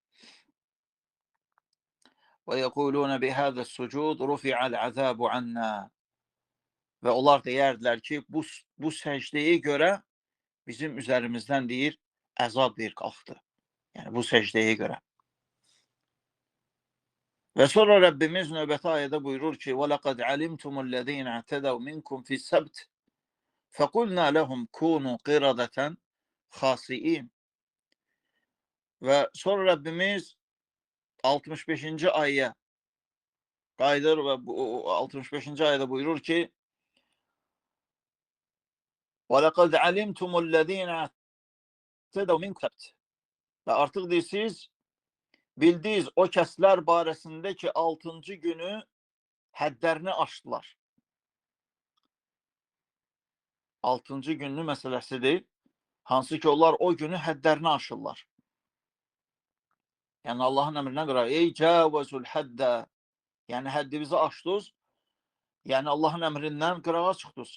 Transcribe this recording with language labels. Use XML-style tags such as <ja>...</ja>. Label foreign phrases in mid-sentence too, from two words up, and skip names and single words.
<ar>ويقولون بهذا السجود رفع العذاب عنا.</ar> <az>Və onlar deyərdilər ki, bu səcdəyə görə bizim üzərimizdən deyir, əzab deyir, qalxdı. Yəni bu səcdəyə görə. Və sonra Rəbbimiz növbəti ayədə buyurur ki,</az> <ar>وَلَقَدْ عَلِمْتُمُ الَّذ۪ينَ اَعْتَدَوْ مِنْكُمْ فِي السَّبْتِ فَقُلْنَا لَهُمْ كُونُوا قِرَدَةً خَاسِئِينَ.</ar> <az>Və sonra Rəbbimiz 65-ci ayəyə qayıdır və bu 65-ci ayədə buyurur ki,</az> <ar>وَلَقَدْ عَلِمْتُمُ الَّذ۪ينَ اَعْتَدَوْ مِنْكُمْ.</ar> <az>Və artıq deyirsiniz, bildiğiniz o kəslər barəsində ki, 6-cı günü həddlərini aşdılar. 6-cı günlü məsələsidir. Hansı ki, onlar o günü həddlərini aşırlar. Yəni, Allahın əmrinə görə, ey</az> <ar>جاوز الحد,</ar> <az>yəni həddimizi aşdınız, yəni Allahın əmrindən qırağa çıxdınız.</az>